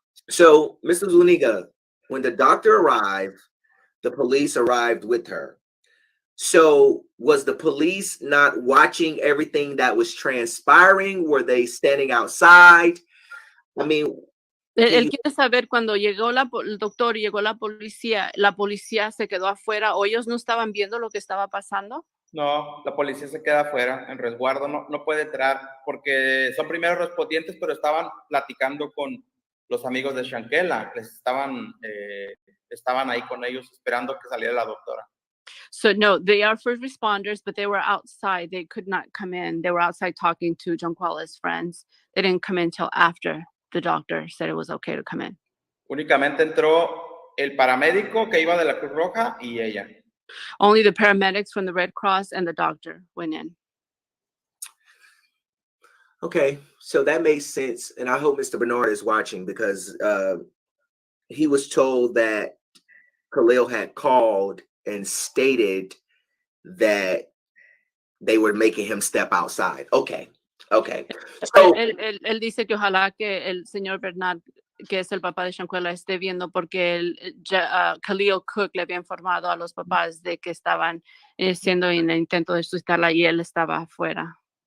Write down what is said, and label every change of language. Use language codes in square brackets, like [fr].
[en] So, Mr. Zuniga, when the doctor arrived, the police arrived with her. So, was the police not watching everything that was transpiring? Were they standing outside? I mean, [es] Él quiere saber cuando llegó el doctor y llegó la policía se quedó afuera o ellos no estaban viendo lo que estaba pasando. No, la policía se queda afuera, en resguardo, no puede entrar porque son primeros respondientes, pero estaban platicando con los amigos de Shanquella, estaban ahí con ellos esperando que saliera la doctora. [en] So no, they are first responders, but they were outside. They could not come in. They were outside talking to Shanquella's friends. They didn't come in until after the doctor said it was okay to come in. [es] Únicamente entró el paramédico que iba de la Cruz Roja y ella. [en] Only the paramedics from the Red Cross and the doctor went in. okay, so that makes sense. And I hope Mr. Bernard is watching because he was told that Khalil had called and stated that they were making him step outside. Okay. So, [es] él dice que ojalá que el señor Bernard, que es el papá de Shanquella, esté viendo porque Khalil Cook le había informado a los papás de que estaban haciendo el intento de suicidarla y él estaba afuera.